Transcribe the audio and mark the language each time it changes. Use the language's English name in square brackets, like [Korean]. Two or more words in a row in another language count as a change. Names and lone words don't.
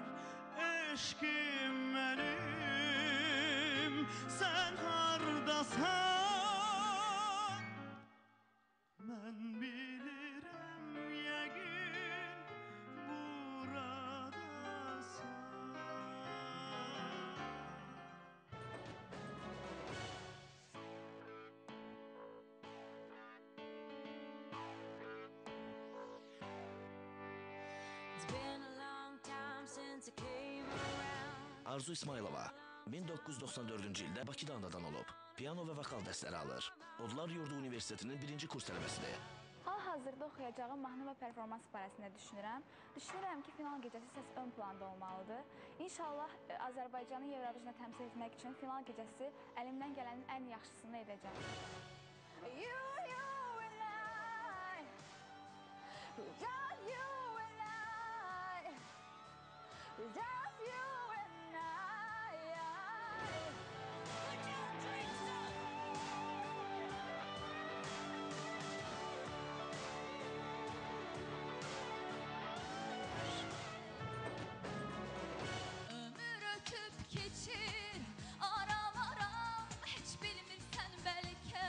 [Azerbaijani] Eşkim mənim, sən hardasan? Mən bilirəm yəqin buradasan. [English] It's been a long time since I came around. [Azerbaijani] Arzu İsmailova 1994-cü ildə Bakıda anadan olub. Piano və vokal dərsləri alır. Odlar Yurdu Universitetinin 1-ci kurs tələbəsidir. Hal-hazırda oxuyacağım mahnı və performans barəsində düşünürəm. Düşünürəm ki, final gecəsi səs ön planda olmalıdır. İnşallah Azərbaycanı Eurovisionda təmsil etmək üçün final gecəsi əlimdən gələnin ən yaxşısını edəcəm. [English] You and I, without you and I, without you and I. [Azerbaijani] Ömür ötüp geçir aram aram, hiç bilmirsən bəlkə.